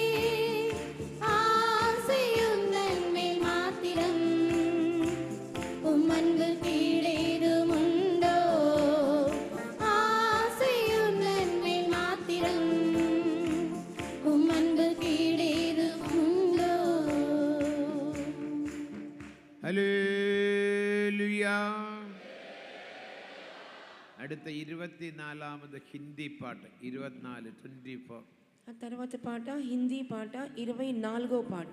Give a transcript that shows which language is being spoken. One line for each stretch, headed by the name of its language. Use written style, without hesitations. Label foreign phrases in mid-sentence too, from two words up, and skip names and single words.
Tamil: ஆசையுந்தன் மேல் மாத்திரம் உம் அன்பு கீழேது உண்டோ. ஆசையுந்தன் மேல் மாத்திரம் உம் அன்பு கீழேது உண்டோ.
Malayalam: ഹല്ലേലൂയാ. അടുത്ത 24ാമത് ഹിന്ദി പാട്ട് 24
Telugu: ఆ తర్వాత పాట హిందీ పాట 24వ పాట.